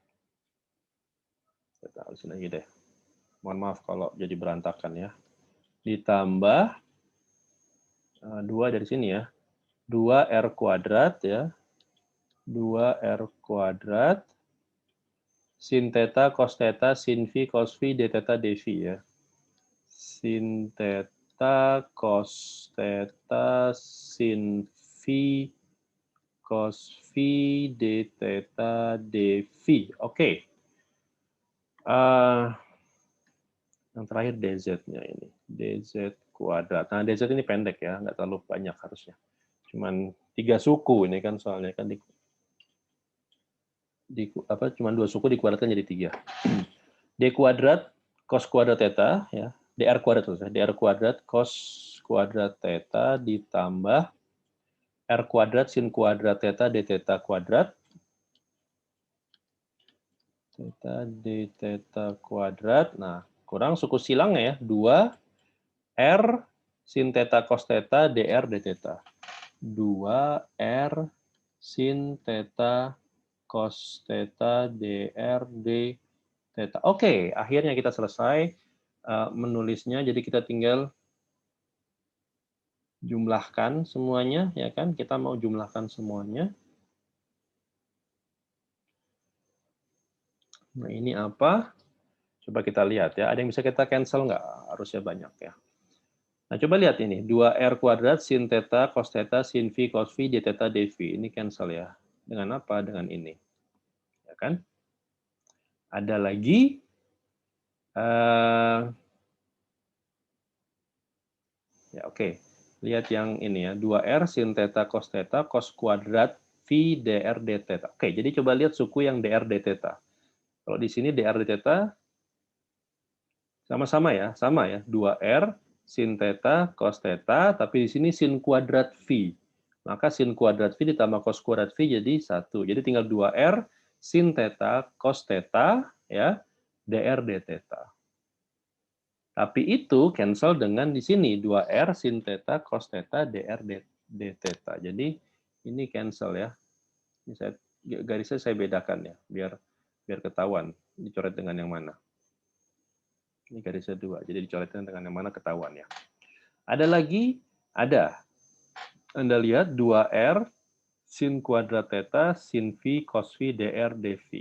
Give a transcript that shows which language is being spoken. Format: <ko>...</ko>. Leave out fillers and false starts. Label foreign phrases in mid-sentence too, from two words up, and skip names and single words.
<id>Kita taruh sini aja deh. Mohon maaf kalau jadi berantakan ya. Ditambah 2 dari sini ya. 2 R kuadrat ya. 2 R kuadrat sin theta cos theta sin V cos V d theta dV ya. Sin theta cos theta sin V cos V d theta dV. Oke. Yang terakhir dz-nya ini. Dz kuadrat. Nah, dz ini pendek ya, nggak terlalu banyak harusnya. Cuman 3 suku ini kan soalnya kan cuman 2 suku dikuadratkan jadi 3. D kuadrat cos kuadrat theta ya. dr kuadrat terus ya. dr kuadrat cos kuadrat theta ditambah r kuadrat sin kuadrat theta d theta kuadrat. Theta d theta kuadrat. Nah, kurang suku silangnya ya. 2 R sin theta cos theta dr d theta. 2 R sin theta cos theta dr d theta. Oke, akhirnya kita selesai menulisnya. Jadi kita tinggal jumlahkan semuanya ya kan. Kita mau jumlahkan semuanya. Nah, ini apa? Coba kita lihat ya. Ada yang bisa kita cancel nggak? Harusnya banyak ya. Nah, coba lihat ini. 2R kuadrat sin theta cos theta sin V cos V d theta dV. Ini cancel ya. Dengan apa? Dengan ini. Ya kan? Ada lagi Eh, ya oke. Lihat yang ini ya, 2R sin theta cos theta cos kuadrat V dr d theta. Oke, jadi coba lihat suku yang dr d theta. Kalau di sini dr d theta sama-sama ya, sama ya, 2R sin theta cos theta, tapi di sini sin kuadrat V. Maka sin kuadrat V ditambah cos kuadrat V jadi 1. Jadi tinggal 2R sin theta cos theta ya, dr d theta. Tapi itu cancel dengan di sini 2R sin theta cos theta dr d theta. Jadi ini cancel ya. Ini saya garisnya saya bedakan ya, biar biar ketahuan dicoret dengan yang mana. Ini garisnya 2, jadi dicoretkan dengan yang mana ketahuan ya. Ada lagi, ada. Anda lihat 2R sin kuadrat theta sin V cos V dr dV.</id>